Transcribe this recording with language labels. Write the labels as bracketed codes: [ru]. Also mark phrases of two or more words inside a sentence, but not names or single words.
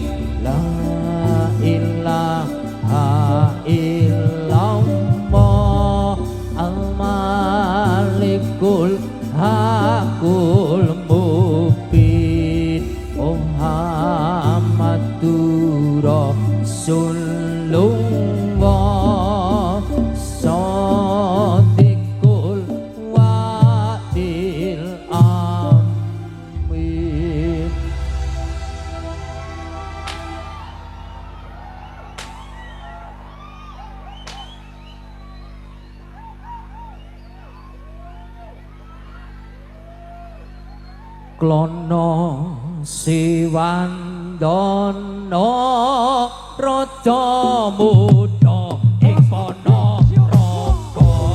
[ar] لا إله إلا الله الملك الحق المبين محمد رسول الله صادق الوعد الأمين. [jv] Klono Siwandono Raja Muda ing Ponorogo